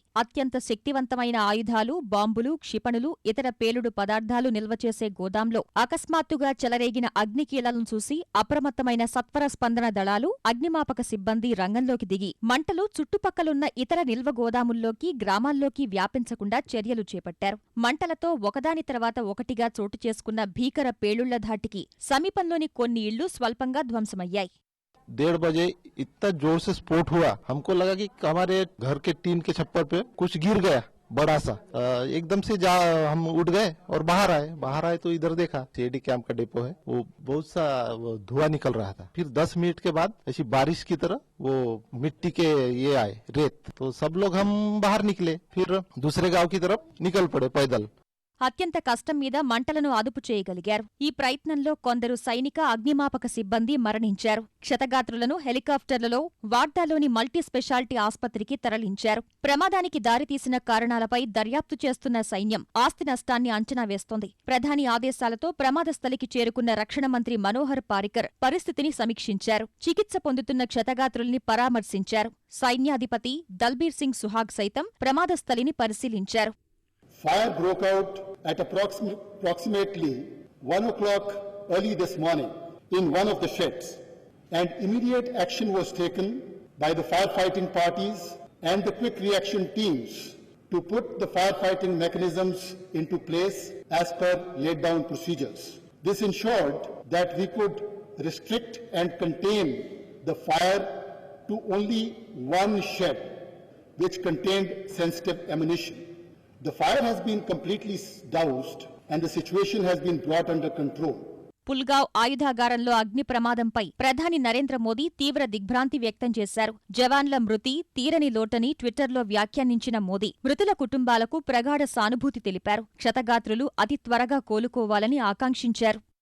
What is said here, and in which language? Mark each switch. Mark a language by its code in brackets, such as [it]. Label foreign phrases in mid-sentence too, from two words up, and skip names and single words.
[te] అత్యంత శక్తివంతమైన ఆయుధాలు, బాంబులు, క్షిపణులు, ఇతర పేలుడు పదార్థాలు నిల్వ చేసే గోదాంలో అకస్మాత్తుగా చెలరేగిన అగ్నికీలను చూసి అప్రమత్తమైన సత్వర స్పందన దళాలు, అగ్నిమాపక సిబ్బంది రంగంలోకి దిగి మంటలు చుట్టుపక్కలున్న ఇతర నిల్వ గోదాముల్లోకి, గ్రామాల్లోకి వ్యాపించకుండా చర్యలు చేపట్టారు. మంటలతో ఒకదాని తర్వాత ఒకటిగా చోటు చేసుకున్న భీకర పేలుళ్ల ధాటికి సమీపంలోని కొన్ని ఇళ్లు స్వల్పంగా ధ్వంసమయ్యాయి. [hi] 1:30 बजे इतना जोर से स्फोट हुआ, हमको लगा कि हमारे घर के टीन के छप्पर पे कुछ गिर गया बड़ा सा। एकदम से हम उठ गए और बाहर आए तो इधर देखा सीडी कैंप का डिपो है, वो बहुत सा धुआं निकल रहा था। फिर 10 मिनट के बाद ऐसी बारिश की तरह वो मिट्टी के ये आए रेत, तो सब लोग हम बाहर निकले, फिर दूसरे गांव की तरफ निकल पड़े पैदल। [te] అత్యంత కష్టం మీద మంటలను అదుపు చేయగలిగారు. ఈ ప్రయత్నంలో కొందరు సైనిక, అగ్నిమాపక సిబ్బంది మరణించారు. క్షతగాత్రులను హెలికాప్టర్లలో వార్దాలోని [en] multi speciality [te] ఆస్పత్రికి తరలించారు. ప్రమాదానికి దారితీసిన కారణాలపై దర్యాప్తు చేస్తున్న సైన్యం ఆస్తి నష్టాన్ని అంచనా వేస్తోంది. ప్రధాని ఆదేశాలతో ప్రమాదస్థలికి చేరుకున్న రక్షణ మంత్రి మనోహర్ పారికర్ పరిస్థితిని సమీక్షించారు. చికిత్స పొందుతున్న క్షతగాత్రుల్ని పరామర్శించారు. సైన్యాధిపతి దల్బీర్ సింగ్ సుహాగ్ సైతం ప్రమాదస్థలిని పరిశీలించారు. [en] Fire broke out at approximately 1 o'clock early this morning in one of the sheds, and immediate action was taken by the firefighting parties and the quick reaction teams to put the firefighting mechanisms into place as per laid down procedures. This ensured that we could restrict and contain the fire to only one shed which contained sensitive ammunition. The fire has been completely doused and the situation has been brought under control. [te] పుల్గావ్ ఆయుధాగారంలో అగ్ని ప్రమాదంపై ప్రధాని నరేంద్ర మోదీ తీవ్ర దిగ్భ్రాంతి వ్యక్తం చేశారు. జవాన్ల మృతి తీరని లోటని ట్విట్టర్లో వ్యాఖ్యానించిన మోదీ మృతుల కుటుంబాలకు ప్రగాఢ సానుభూతి తెలిపారు. క్షతగాత్రులు అతి త్వరగా కోలుకోవాలని ఆకాంక్షించారు.